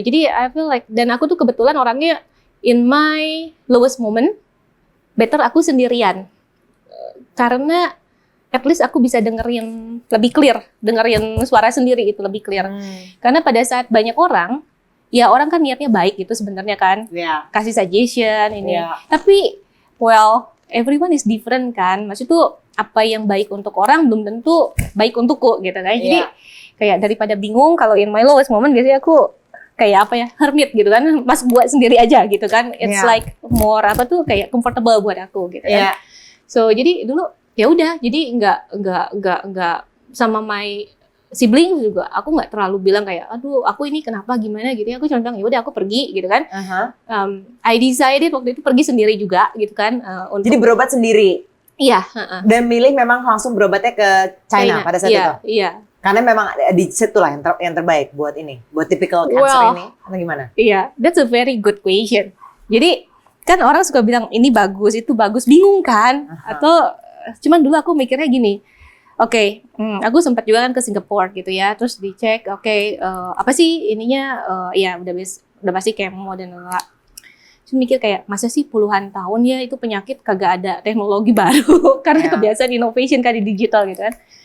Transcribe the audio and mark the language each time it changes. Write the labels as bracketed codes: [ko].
[id] Jadi [en] I feel like, [id] dan aku tuh kebetulan orangnya [en] in my lowest moment, [id] better aku sendirian. Karena [en] at least [id] aku bisa dengerin lebih clear, dengerin suara sendiri itu lebih clear. Karena pada saat banyak orang, ya orang kan niatnya baik gitu sebenarnya kan, kasih suggestion ini. Tapi well, [en] everyone is different [id] kan. Maksud tuh apa yang baik untuk orang belum tentu baik untukku gitu kan. Jadi kayak daripada bingung, kalau [en] in my lowest moment [id] biasanya aku kayak apa ya, hermit gitu kan, mas buat sendiri aja gitu kan. [en] It's like more [id] apa tuh kayak comfortable buat aku gitu kan. So jadi dulu ya udah, jadi nggak sama [en] my sibling [id] juga aku nggak terlalu bilang kayak aduh aku ini kenapa gimana gitu ya. Aku cuma bilang ya udah aku pergi gitu kan. [en] I decided [id] waktu itu pergi sendiri juga gitu kan. Jadi berobat sendiri. Iya. Dan milih memang langsung berobatnya ke China pada saat itu. Iya. Karena memang di situ lah yang terbaik buat ini, buat typical cancer ini, atau gimana? Iya, [en] that's a very good question. [id] Jadi kan orang suka bilang ini bagus, itu bagus, bingung kan? Atau cuman dulu aku mikirnya gini, oke, aku sempat juga kan ke Singapura gitu ya, terus dicek, apa sih ininya? Ya udah pasti kemo dan lain-lain. Terus mikir kayak masa sih puluhan tahun ya itu penyakit kagak ada teknologi baru, karena kebiasaan innovation kan di digital gitu kan.